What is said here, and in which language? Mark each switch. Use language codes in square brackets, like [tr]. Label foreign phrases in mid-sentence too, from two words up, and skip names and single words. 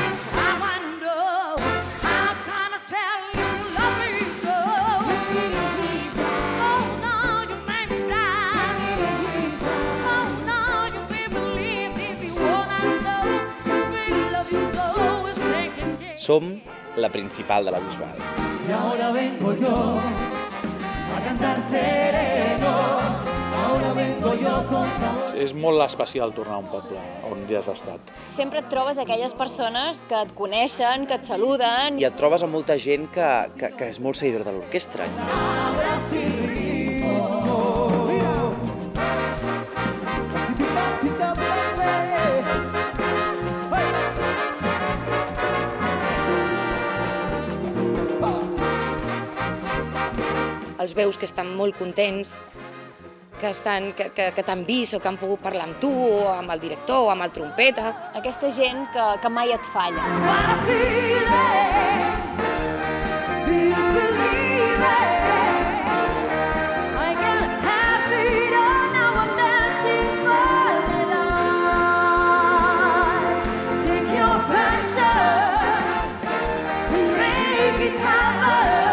[en] I wanna know. How can I tell you love me so? Oh no, you made me cry. Oh no, you made me believe if you wanna know. You really love you so. It's taking me. [ca] Som la principal de la Bisbal. [es] Y ahora vengo yo a cantar sereno, ahora vengo yo con sabor. [ca] És molt especial tornar a un poble on ja has estat. Sempre et trobes aquelles persones que et coneixen, que et saluden. I et trobes amb molta gent que és molt seguidora de l'orquestra. [es] Palabras y ritmo. [ca] Els veus que estan molt contents, que t'han vist o que han pogut parlar amb tu, o amb el director, o amb el trompeta. Aquesta gent que mai et falla. [en] What a feeling. Please believe it. I get happy now I'm dancing for my life. Take your passion and make it happen.